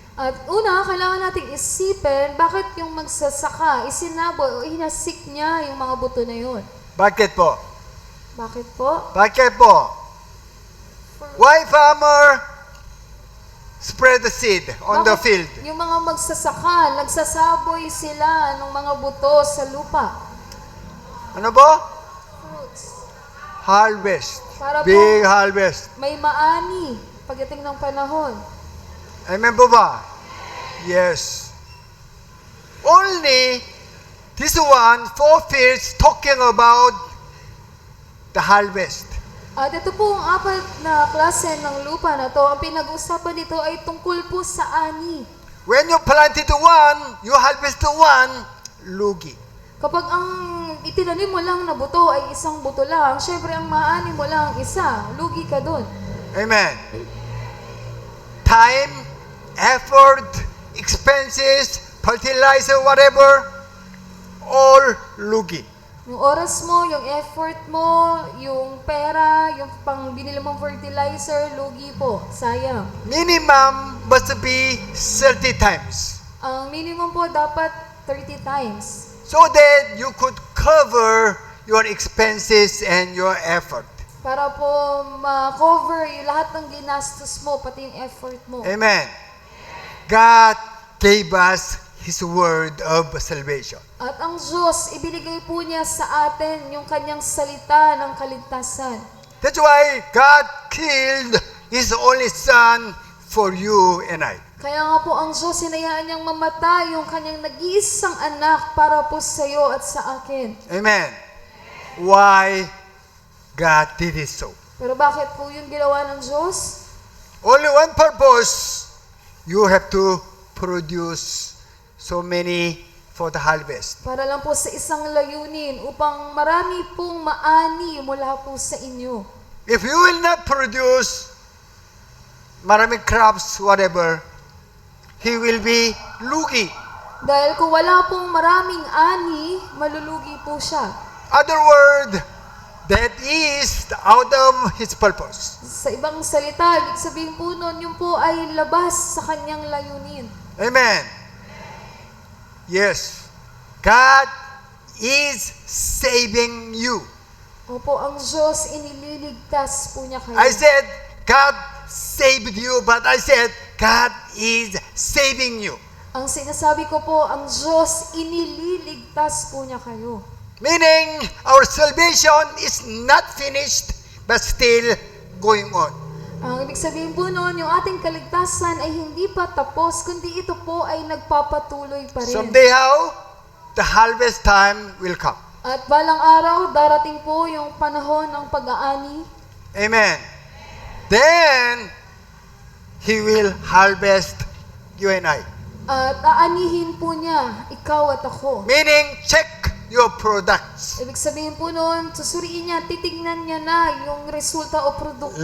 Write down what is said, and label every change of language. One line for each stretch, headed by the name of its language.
Filipino: At una, kailangan nating isipin bakit yung magsasaka, isinabo o hinasik niya yung mga buto na yun. Bakit po? Bakit po? Bakit po?
English: Why farmer spread the seed on the
Filipino: Bakit
English: field?
Filipino: yung mga magsasaka, nagsasaboy sila ng mga buto sa lupa. Ano po?
English: Fruits. Harvest.
Filipino: Para po-
English: Big harvest.
Filipino: May maani pagdating ng panahon. Amen po ba? Yes.
English: Only this one, 4 fields, talking about the harvest.
Filipino: At ito po ang apat na klase ng lupa na to. Ang pinag-uusapan dito ay tungkol po sa ani.
English: When you planted one, you harvest one, lugi.
Filipino: Kapag ang itinanim mo lang na buto ay isang buto lang, syempre ang maani mo lang isa, lugi ka dun.
English: Amen. Time, effort, expenses, fertilizer, whatever, all lugi.
Filipino: Yung oras mo, yung effort mo, yung pera, yung pang binili mong fertilizer, lugi po, sayang.
English: Minimum must be 30 times.
Filipino: Ang minimum po dapat 30 times.
English: So that you could cover your expenses and your effort.
Filipino: Para po ma-cover yung lahat ng ginastos mo, pati yung effort mo.
English: Amen. God gave us His word of salvation.
Filipino: At ang Diyos, ibinigay po niya sa atin yung kanyang salita ng kaligtasan.
English: That's why God killed His only Son for you and I.
Filipino: Kaya nga po ang Diyos, hinayaan niyang mamatay yung kanyang nag-iisang anak para po sa iyo at sa akin.
English: Amen. Why God did it so?
Filipino: Pero bakit po yung ginawa ng Diyos?
English: Only one purpose. You have to produce so many for the harvest.
Filipino: Para lang po sa isang layunin upang marami pong maani mula po sa inyo.
English: If you will not produce maraming crops, whatever, he will be lugi.
Filipino: Dahil kung wala pong maraming ani, malulugi po siya.
English: Other word, that is out of his purpose.
Filipino: Sa ibang salita, ibig sabihin po nun, yun po ay labas sa kanyang layunin.
English: Amen. Yes. God is saving you.
Filipino: Opo, ang Diyos, inililigtas po niya kayo.
English: I said, God saved you, but I said, God is saving you.
Filipino: Ang sinasabi ko po, ang Diyos, inililigtas po niya kayo.
English: Meaning, our salvation is not finished, but still going on.
Filipino: Ang ibig sabihin po noon, yung ating kaligtasan ay hindi pa tapos, kundi ito po ay nagpapatuloy pa rin.
English: Someday how? The harvest time will come.
Filipino: At balang araw, darating po yung panahon ng pag-aani.
English: Amen. Then, He will harvest you and I.
Filipino: At aanihin po niya, ikaw at ako.
English: Meaning, check your products.
Filipino: Ibig sabihin po noon, susuriin niya, titignan niya na yung resulta o produkto.